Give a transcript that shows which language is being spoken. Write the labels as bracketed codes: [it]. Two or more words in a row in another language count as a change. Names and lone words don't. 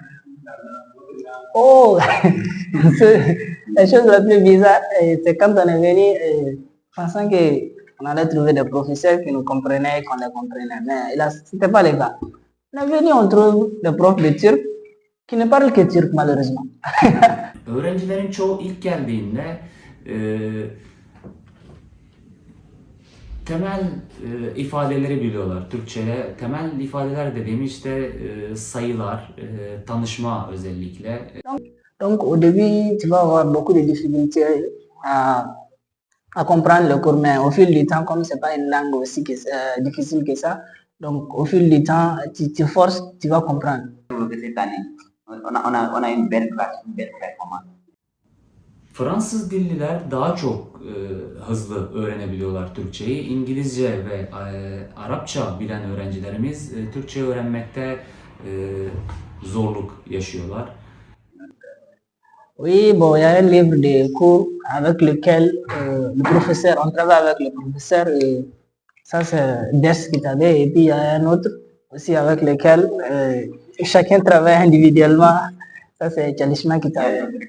[fr] Oh, la chose la plus bizarre, c'est quand on est venu pensant qu'on allait trouver des professeurs qui nous comprenaient, qu'on les comprenait. Mais là, ce n'était pas le cas. On est venu, on trouve des profs de turc qui ne parlent que turc, malheureusement. [tr] Öğrencilerin çoğu ilk geldiğinde temel ifadeleri biliyorlar Türkçe'de. Temel ifadeler dediğim işte sayılar, tanışma özellikle. [fr] Donc au début, tu vas avoir beaucoup de difficultés à comprendre le cours, mais au fil du temps, comme c'est pas une langue aussi difficile que ça, donc au fil du temps, tu forces, tu vas comprendre. Cette année, on a une belle classe, une belle performance. [tr] Fransız dilliler daha çok hızlı öğrenebiliyorlar Türkçeyi. İngilizce ve Arapça bilen öğrencilerimiz Türkçe öğrenmekte zorluk yaşıyorlar. [fr] Oui, bon, il y a un livre de cours avec lequel le professeur, on travaille avec le professeur, et ça c'est [tr] Des Kitabe, [fr] et puis il y a un autre aussi avec lequel chacun travaille individuellement, ça c'est [tr] Chalishma Kitabe.